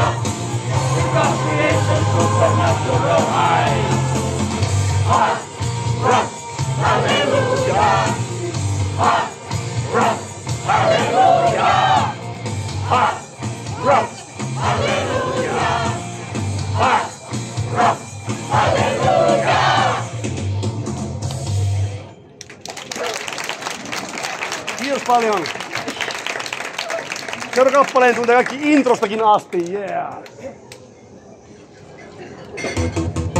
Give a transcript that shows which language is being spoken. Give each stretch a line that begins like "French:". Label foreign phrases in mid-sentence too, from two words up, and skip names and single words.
English: In God's creation, supernatural high. Heart, rock, hallelujah. Heart, rock, hallelujah. Heart, rock, hallelujah. Heart, rock, hallelujah.
Finnish: Kiitos paljon. Seuraava kappaleen tuntee kaikki introstakin asti, yeah!